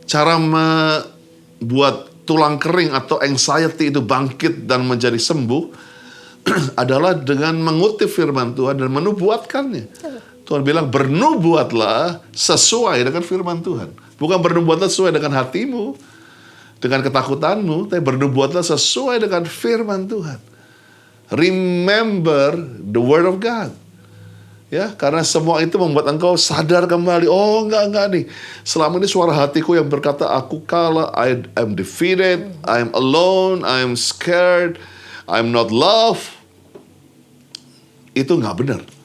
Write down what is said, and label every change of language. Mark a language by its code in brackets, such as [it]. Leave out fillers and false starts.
[id] cara membuat tulang kering atau anxiety itu bangkit dan menjadi sembuh adalah dengan mengutip firman Tuhan dan menubuatkannya. Tuhan bilang bernubuatlah sesuai dengan firman Tuhan. Bukan bernubuatlah sesuai dengan hatimu, dengan ketakutanmu, tapi bernubuatlah sesuai dengan firman Tuhan. [en] Remember the word of God. [id] Ya, karena semua itu membuat engkau sadar kembali. Oh, enggak nih. Selama ini suara hatiku yang berkata, aku kalah, [en] I am defeated, I am alone, I am scared, I am not loved. [id] Itu enggak benar.